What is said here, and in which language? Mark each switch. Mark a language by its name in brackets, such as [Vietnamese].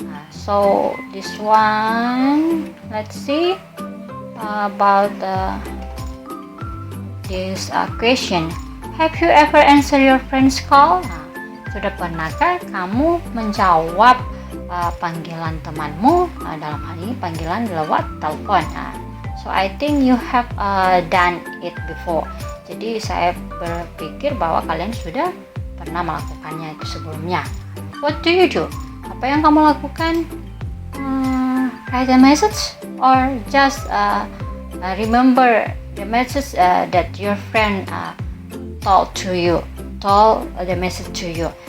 [English] So this one, let's see about this question. Have you ever answered your friend's call? [Indonesian] Sudah pernahkah kamu menjawab panggilan temanmu? Dalam hal ini panggilan lewat telepon. [English] So I think you have done it before. [Indonesian] Jadi saya berpikir bahwa kalian sudah pernah melakukannya itu sebelumnya. [English] What do you do? [Indonesian] Apa yang kamu lakukan? [English] Write a message or just remember the message that your friend told the message to you.